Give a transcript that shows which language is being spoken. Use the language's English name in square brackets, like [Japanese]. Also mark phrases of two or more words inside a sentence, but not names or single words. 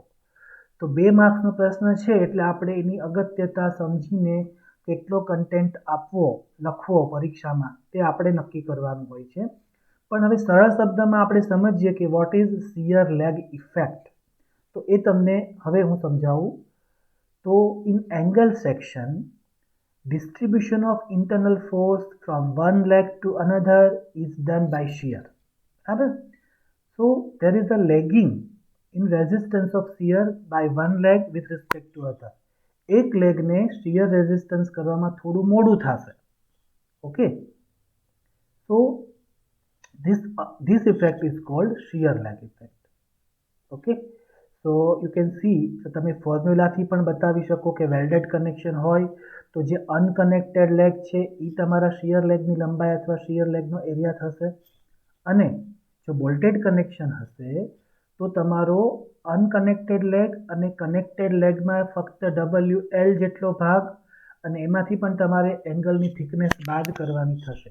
[Gujarati] તો 2 માર્ક્સનો પ્રશ્ન છે એટલે આપણે એની અગત્યતા સમજીને કેટલો કન્ટેન્ટ આપવો, લખવો પરીક્ષામાં તે આપણે નક્કી કરવાનું હોય છે. પણ હવે સરળ શબ્દમાં આપણે સમજીએ કે [English] what is shear lag effect. [Gujarati] તો એ તમને હવે હું સમજાવું. તો [English] in angle section distribution of internal force from one leg to another is done by shear. So there is a legging in resistance of shear by one leg with respect to other. [Gujarati] એક લેગને [English] shear resistance [Gujarati] કરવામાં થોડું મોડું થશે. [English] okay, so this effect is called shear lag effect. okay, so you can see, [Gujarati] તો તમે ફોર્મ્યુલાથી પણ બતાવી શકો કે [English] welded connection [Gujarati] હોય તો જે [English] unconnected leg [Gujarati] છે એ તમારા શિયર લેગની લંબાઈ અથવા શિયર લેગનો એરિયા થશે, અને જો [English] bolted connection [Gujarati] હશે તો તમારો [English] unconnected leg [Gujarati] અને [English] connected legમાં [Gujarati] ફક્ત WL જેટલો ભાગ, અને એમાંથી પણ તમારે એંગલની થિકનેસ બાદ કરવાની થશે.